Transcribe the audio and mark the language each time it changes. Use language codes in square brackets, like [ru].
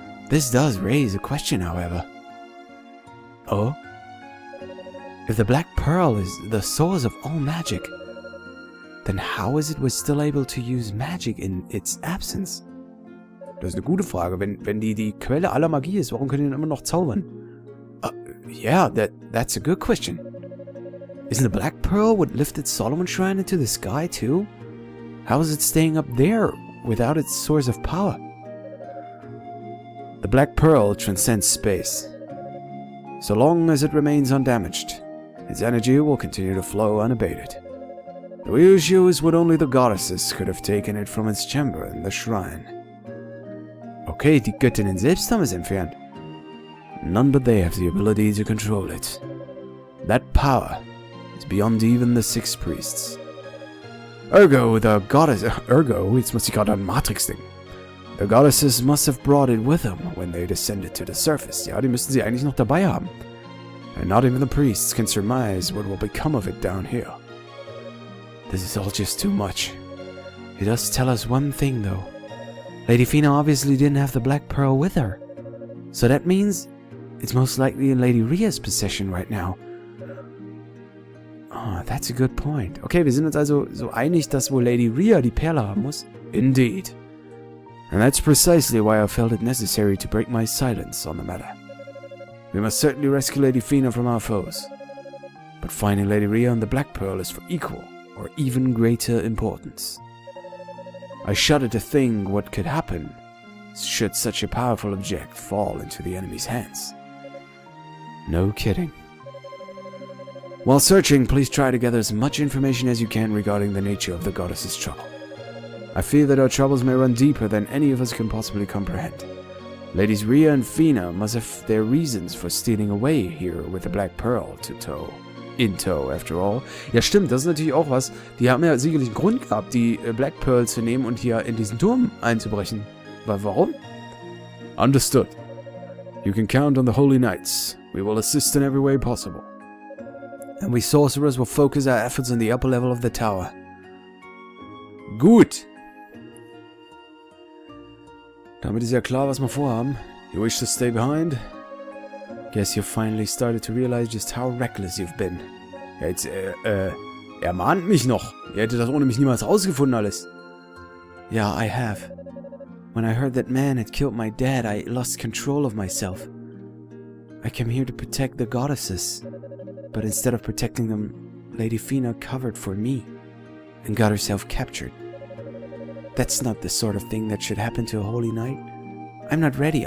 [en] This does raise a question, however. Oh? If the Black Pearl is the source of all magic, then how is it we're still able to use magic in its absence? [de] Das ist eine gute Frage. Wenn die Quelle aller Magie ist, warum können die immer noch zaubern? [en] Yeah, that's a good question. Isn't the Black Pearl what lifted Solomon's Shrine into the sky too? How is it staying up there without its source of power? The Black Pearl transcends space. So long as it remains undamaged, its energy will continue to flow unabated. The real issue is what only the goddesses could have taken it from its chamber in the shrine. [de] Okay, die Göttinnen selbst haben es entfernt. [en] None but they have the ability to control it. That power is beyond even the 6 priests. Ergo, the goddess... [de] Ergo, jetzt muss ich gerade an Matrix denken. [en] The goddesses must have brought it with them when they descended to the surface. [de] Ja, die müssten sie eigentlich noch dabei haben. [en] And not even the priests can surmise what will become of it down here. This is all just too much. It does tell us one thing, though. Lady Fina obviously didn't have the Black Pearl with her. So that means it's most likely in Lady Rhea's possession right now. Oh, that's a good point. [de] Okay, wir sind uns also so einig, dass wohl Lady Rhea die Perle haben muss. [en] Indeed. And that's precisely why I felt it necessary to break my silence on the matter. We must certainly rescue Lady Fina from our foes. But finding Lady Rhea and the Black Pearl is for equal or even greater importance. I shudder to think what could happen should such a powerful object fall into the enemy's hands. No kidding. While searching, please try to gather as much information as you can regarding the nature of the goddess's trouble. I fear that our troubles may run deeper than any of us can possibly comprehend. Ladies Rhea and Fina must have their reasons for stealing away here with the Black Pearl in tow, after all. [de] Ja stimmt, das ist natürlich auch was. Die haben ja sicherlich einen Grund gehabt, die Black Pearl zu nehmen und hier in diesen Turm einzubrechen. Warum? [en] Understood. You can count on the Holy Knights. We will assist in every way possible. And we sorcerers will focus our efforts on the upper level of the tower. [de] Gut. Damit ist ja klar, was wir vorhaben. [en] You wish to stay behind? Guess you've finally started to realize just how reckless you've been. [de] Ja, jetzt, er mahnt mich noch. Ihr hättet das ohne mich niemals rausgefunden alles. [en] Yeah, I have. When I heard that man had killed my dad, I lost control of myself. I came here to protect the goddesses. But instead of protecting them, Lady Fina covered for me and got herself captured. That's not the sort of thing that should happen to a holy knight. I'm not ready.